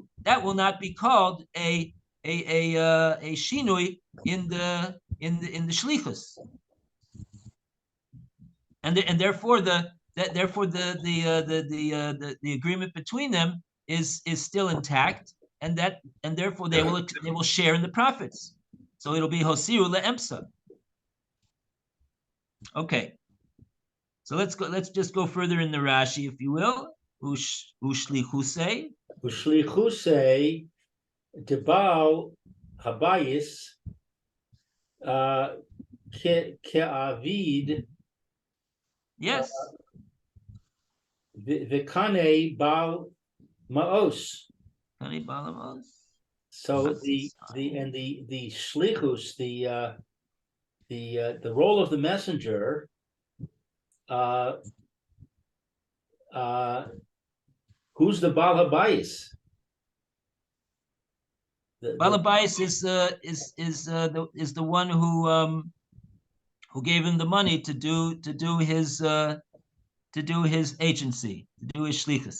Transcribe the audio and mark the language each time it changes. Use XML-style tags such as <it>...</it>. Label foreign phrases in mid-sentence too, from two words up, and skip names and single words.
<en>That will not be called a shinui in the shlichus, and therefore the agreement between them is still intact, and therefore they will share in the profits. So it'll be</en> <he>hosiru leemsa.</he> <en>Okay. So let's just go further in the Rashi, if you will.</en> <he>Ushlichusei. Ushlichusei debal habayis ke'avid.</he> <en>Yes.</en> <he>V'kanei bal maos. Kanei bal maos.</he> <en>So the shlichus, the role of the messenger. Who's the</en> <he>Bal Habayis? Bal Habayis</he> <en>is the one who gave him the money to do his agency, to do his shlichus.</en>